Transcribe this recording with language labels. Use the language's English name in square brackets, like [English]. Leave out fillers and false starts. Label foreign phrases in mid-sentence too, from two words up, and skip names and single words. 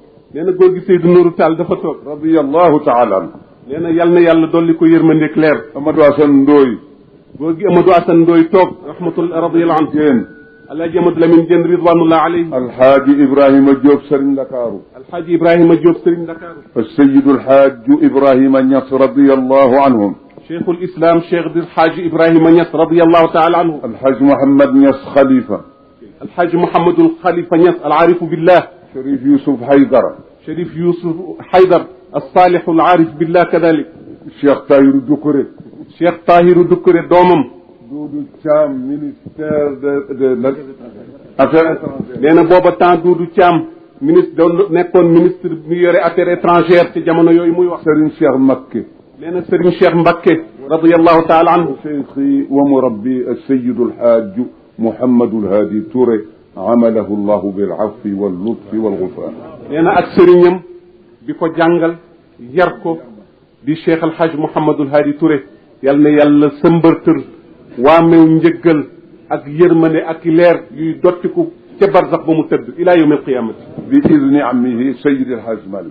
[Wolof] nee na góor gi Seydou Nourou Tall dafa toog. [Arabic] رضي الله تعالى عنه. [Wolof] nee na yal na yàlla dolli ko yërmandeeg leer. Amadou Assane Ndoye. góor gi Amadou Assane Ndoye toog. [Arabic] رحمة الله رضي الله عنه. [Wolof] Diène. alhaji Amadou Lamine Diène [Arabic] رضوان الله عليه. [Wolof] alhaaji Ibrahima Diop Serigne Ndakaaru. alhaji Ibrahima Diop Serigne Ndakaaru. [Arabic] السيد الحاج إبراهيم نياس رضي الله عنهم. شيخ الإسلام شيخ الحاج إبراهيم نياس رضي الله تعالى عنه. الحاج محمد نياس خليفة. الحاج محمد الخليفة نياس العارف بالله. شريف يوسف حيدر. شريف يوسف حيدر الصالح العارف بالله كذلك. الشيخ طاهر دكري. الشيخ طاهر دكري دومم. [French] دودو تشام ministère de affaires étrangères. [Wolof] nee na booba temps Doudou Thiam ministre doon nekkoon ministre mi yore [French] affaires étrangères [Wolof] ci jamono yooyu muy wax. Serigne Cheikh Mbacké. nee na Serigne Cheikh Mbacké [Arabic] رضي الله تعالى عنه. شيخي ومربي السيد الحاج محمد الهادي توري عمله الله بالعفو واللطف والغفران. [Wolof] nee na ak sëriñam bi ko jàngal yar ko di Cheikh El Hadj Mouhamadul Hadi Touré yal na yàlla sëmbërtër waamew njëggal ak yërmande ak leer yuy dottiku ca barzax ba mu tëdd [Arabic] إلى يوم القيامة بإذن عمه Seydi El Hadj Malick.